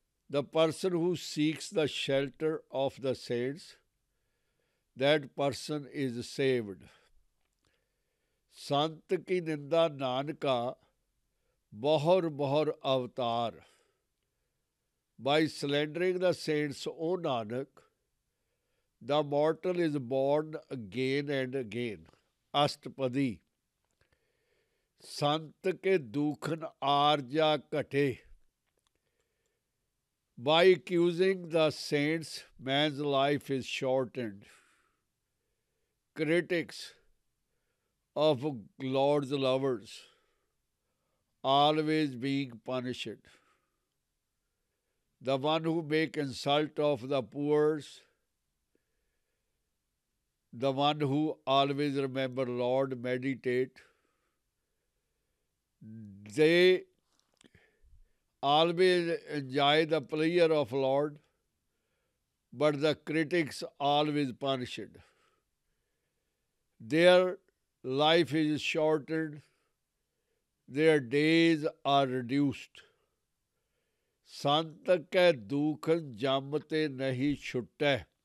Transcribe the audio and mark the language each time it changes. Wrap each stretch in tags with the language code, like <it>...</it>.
<en>The person who seeks the shelter of the saints, that person is saved.</en> <pa>संत की निंदा नानका बहुर बहुर अवतार।</pa> <en>By slandering the saints, O Nanak, the mortal is born again and again.</en> <pa>अष्टपदी। संत के दुखन आरजा घटे।</pa> <en>By accusing the saints, man's life is shortened. Critics of Lord's lovers always being punished. The one who make insult of the poor, the one who always remember Lord, meditate, they always enjoy the pleasure of Lord, but the critics always punished. Their life is shortened, their days are reduced.</en> <pa>संत कै दुखन जम ते नहीं छुटै।</pa>